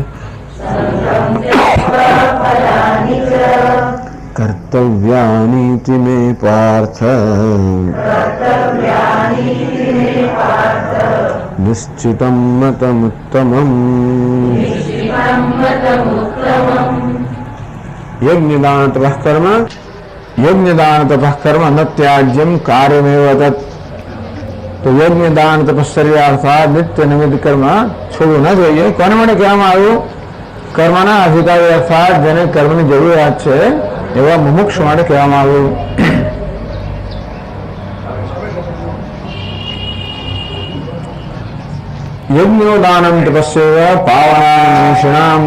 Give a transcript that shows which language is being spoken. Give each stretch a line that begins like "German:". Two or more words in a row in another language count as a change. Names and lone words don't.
Sanskrit: कर्तव्यानीति मे पार्थ निश्चितं मतमुत्तमम् यज्ञदान तपः कर्म यज्ञदान तपः कर्म न त्याज्यम कार्यमेव तत्।
Gujarati: તો યજ્ઞદાન તપશ્ચર્યા અર્થાત નિત્ય નિમિત્ત કર્મ છોડવું ન જોઈએ. કોને માટે કહેવામાં આવ્યું? કર્મના અધિકારી અર્થાત જેને કર્મની જરૂરિયાત છે એવા મુમુક્ષ માટે કહેવામાં આવ્યું.
Sanskrit: યજ્ઞોદાનમ તપસ્યૈવ પાવનાનિષિણામ.